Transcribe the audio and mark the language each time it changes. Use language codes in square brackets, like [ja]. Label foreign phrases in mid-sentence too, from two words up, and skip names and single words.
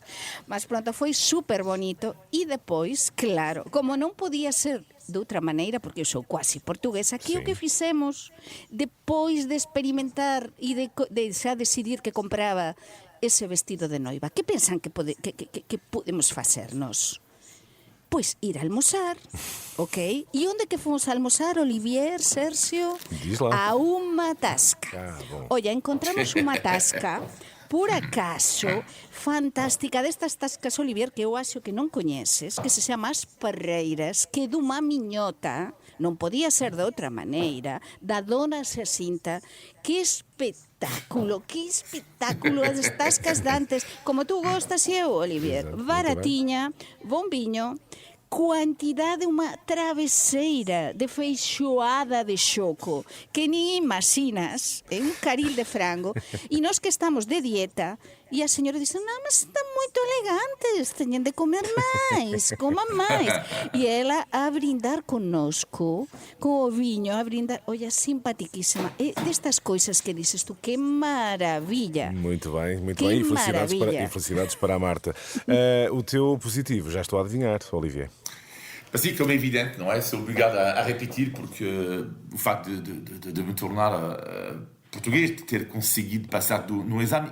[gl] Mas pronto, foi super bonito. E depois, claro, como non podía ser de outra maneira, porque eu sou quase portuguesa, que o que fixemos depois de experimentar e de xa decidir que compraba ese vestido de noiva? Que pensan que podemos facernos? [pt] Pois ir a almoçar, ok? [gl] E onde que fomos a almoçar, Olivier, Sergio? [pt] Diz lá. A uma tasca. Bom. Olha, encontramos uma tasca, por acaso, fantástica, destas tascas, [gl] Olivier, que eu acho que non coñeces, que se chama As Parreiras, que é dunha miñota non podía ser de outra maneira, da dona Xacinta. Que espectáculo, as tascas dantes, como tú gostas e eu, Olivier. Baratiña, bon viño, quantidade, unha travesseira de feixoada de choco que ni imaginas, un caril de frango, e nós que estamos de dieta, e a señora dice, non, mas están moito elegantes, teñen de comer máis, coman máis. E ela a brindar connosco, con o viño, a brindar, olla, simpatiquísima. E destas coisas que dices tú, que maravilla. [pt] Muito bem. Que E maravilha. felicidades para a Marta. O teu positivo, já estou a adivinhar, Olivier. Assim, como é evidente, não é? Sou obrigado a repetir porque o facto de me tornar português, de ter conseguido passar no exame.